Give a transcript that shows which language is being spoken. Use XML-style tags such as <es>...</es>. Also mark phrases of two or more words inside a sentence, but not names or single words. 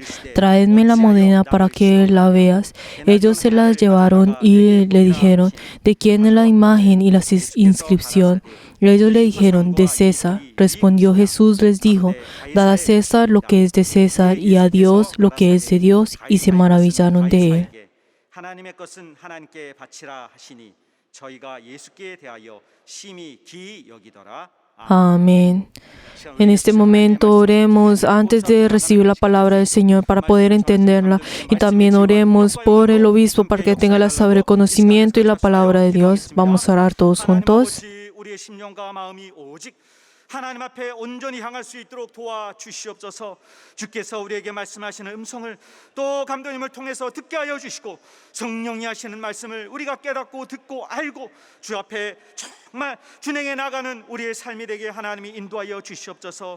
<es>Traedme la moneda para que la veas. Ellos se la llevaron y le dijeron: ¿De quién es la imagen y la inscripción? Ellos le dijeron: de César. Respondió Jesús, les dijo: Dad a César lo que es de César y a Dios lo que es de Dios. Y se maravillaron de él.</es> <ko>하나님의 것은 하나님께 바치라 하시니 저희가 예수께 대하여 심히 기이 여기더라.</ko> <es>Amén. En este momento oremos antes de recibir la palabra del Señor para poder entenderla, y también oremos por el obispo para que tenga la saber conocimiento y la palabra de Dios. Vamos a orar todos juntos.</es> <ko>우리의 심령과 마음이 오직 하나님 앞에 온전히 향할 수 있도록 도와주시옵소서. 주께서 우리에게 말씀하시는 음성을 또 감독님을 통해서 듣게 하여 주시고, 성령이 하시는 말씀을 우리가 깨닫고 듣고 알고 주 앞에 정말 준행해 나가는 우리의 삶이 되게 하나님이 인도하여 주시옵소서.</ko>